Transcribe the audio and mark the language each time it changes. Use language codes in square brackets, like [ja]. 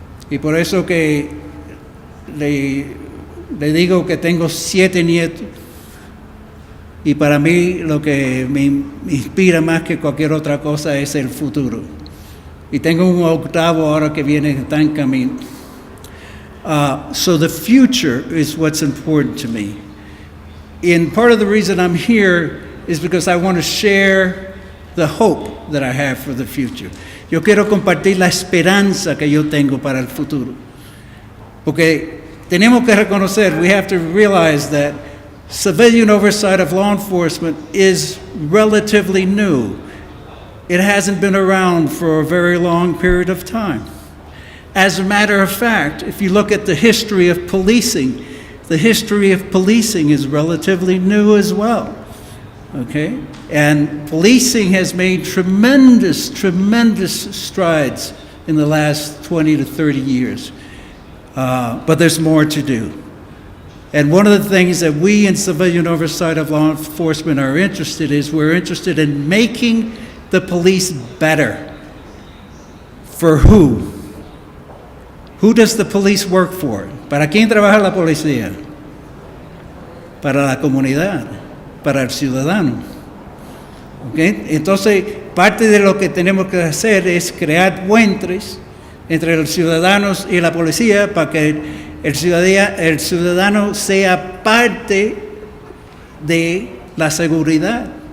[es] Y por eso que le digo que tengo 7 nietos. Y para mí lo que me inspira más que cualquier otra cosa es el futuro. Y tengo un 8º ahora que viene, está en camino. [en] So the future is what's important to me. And part of the reason I'm here is because I want to share the hope that I have for the future. [es] Yo quiero compartir la esperanza que yo tengo para el futuro. Porque tenemos que reconocer, [en] we have to realize that civilian oversight of law enforcement is relatively new. It hasn't been around for a very long period of time. As a matter of fact, if you look at the history of policing, the history of policing is relatively new as well. Okay? And policing has made tremendous strides in the last 20 to 30 years. But there's more to do. And one of the things that we in civilian oversight of law enforcement are interested in we're interested in making the police better. For who? Who does the police work for? [es] ¿Para quién trabaja la policía? Para la comunidad, para el ciudadano. ¿Okay? Entonces, parte de lo que tenemos que hacer es crear puentes entre los ciudadanos y la policía para que el ciudadano sea parte de la seguridad.